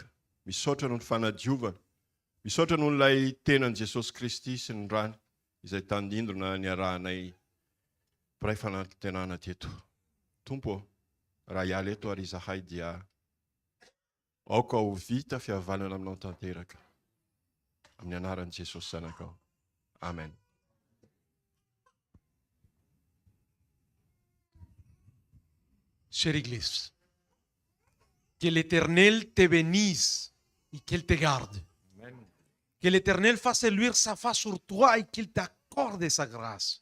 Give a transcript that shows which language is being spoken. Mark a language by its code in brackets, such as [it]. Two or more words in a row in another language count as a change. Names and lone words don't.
[mg] Misaotra noho ny fanadiovana. Misaotra noho n'ilay tenan' Jesosy Kristy sy ny rany izay tandindrona niarahanay mpiray fanantenana teto. Tompo, raha hiala eto ary izahay dia aoka ho vita fihavanana aminao tanteraka. Amin'ny anaran'i Jesosy zanakao. Amen. [fr] Chère Église, que l'Éternel te bénisse et qu'il te garde. Amen. Que l'Éternel fasse luire sa face sur toi et qu'il t'accorde sa grâce.